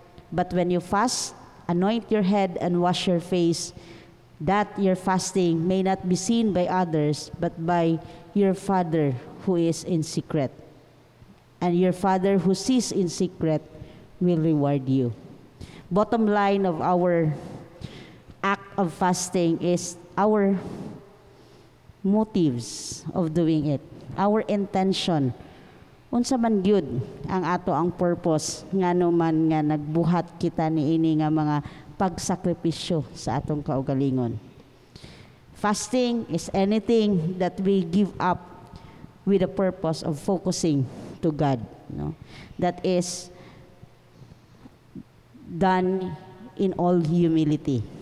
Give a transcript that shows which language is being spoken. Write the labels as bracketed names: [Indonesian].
[English] But when you fast, anoint your head and wash your face, that your fasting may not be seen by others, but by your Father who is in secret. And your Father who sees in secret will reward you. Bottom line of our act of fasting is our motives of doing it, our intention. [Cebuano] Unsa man gyud ang ato ang purpose ngano man nga nagbuhat kita niini nga mga pagsakripisyo sa atong kaugalingon. [English] Fasting is anything that we give up with the purpose of focusing to God, no? That is done in all humility.